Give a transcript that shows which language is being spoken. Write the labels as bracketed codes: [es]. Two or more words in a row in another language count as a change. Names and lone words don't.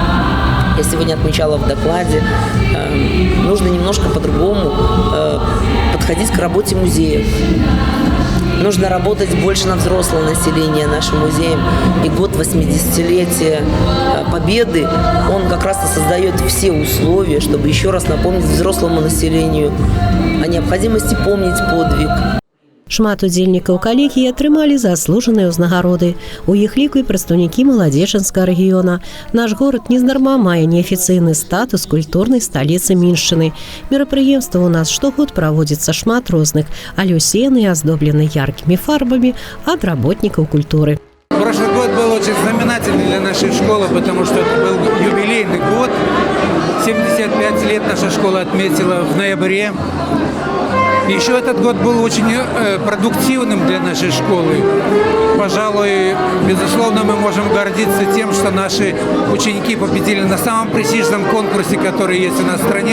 [ru] Я сегодня отмечала в докладе, нужно немножко по-другому подходить к работе музеев. Нужно работать больше на взрослое население нашим музеем. И год 80-летия Победы, он как раз и создает все условия, чтобы еще раз напомнить взрослому населению о необходимости помнить подвиг. [be] Шмат удзельнікаў калегіі атрымалі заслужаныя ўзнагароды. У іх ліку і прадстаўнікі Маладзечанскага рэгіёна. Наш горад нездарма мае неафіцыйны статус культурнай сталіцы Міншчыны. Мерапрыемстваў у нас штогод праводзіцца шмат розных, але ўсе яны аздоблены яркімі фарбамі ад работнікаў культуры. [ru] Прошлый год был очень знаменательный для нашей школы, потому что это был юбилейный год. 75 лет наша школа отметила в ноябре. Еще этот год был очень продуктивным для нашей школы. Пожалуй, безусловно, мы можем гордиться тем, что наши ученики победили на самом престижном конкурсе, который есть у нас в стране.